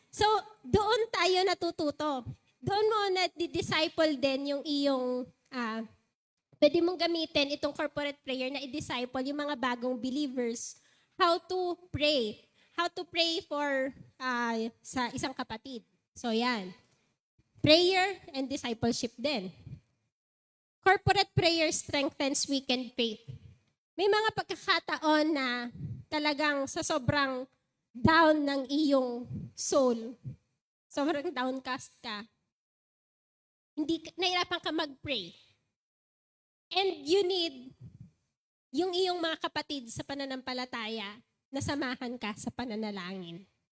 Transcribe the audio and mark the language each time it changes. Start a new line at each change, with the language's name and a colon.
Filipino: So, doon tayo natututo. Doon mo na di-disciple din yung iyong, pwede mong gamitin itong corporate prayer na i-disciple yung mga bagong believers
English: how to pray. How to pray for
Filipino: sa isang kapatid. So, yan. Prayer and discipleship din.
English: Corporate prayer strengthens weakened faith.
Filipino: May mga pagkakataon na talagang sa sobrang down ng iyong soul, sobrang downcast ka, nahirapan ka mag-pray.
English: And you need
Filipino: yung iyong mga kapatid sa pananampalataya na samahan ka sa pananalangin.